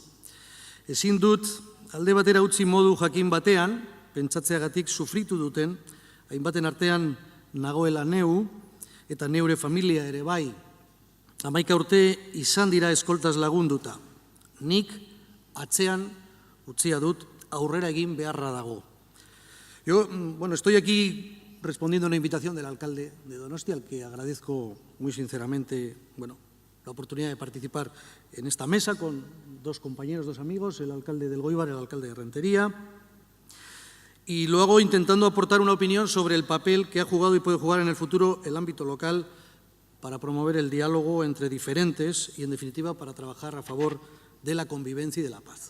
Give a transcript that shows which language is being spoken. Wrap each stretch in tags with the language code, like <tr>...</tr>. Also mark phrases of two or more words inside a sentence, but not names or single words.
<eu>Ezin dut alde batera utzi modu jakin batean, pentsatzeagatik sufritu duten, hainbaten artean nagoela neu eta neure familia ere bai. 11 urte izan dira eskoltaz lagunduta. Nik atzean utzia dut aurrera egin beharra dago.</eu> <es>Yo, estoy aquí respondiendo a una invitación del alcalde de Donostia, al que agradezco muy sinceramente, la oportunidad de participar en esta mesa con dos compañeros, dos amigos, el alcalde del Elgoibar y el alcalde de Rentería. Y lo hago intentando aportar una opinión sobre el papel que ha jugado y puede jugar en el futuro el ámbito local para promover el diálogo entre diferentes y, en definitiva, para trabajar a favor de la convivencia y de la paz.</es>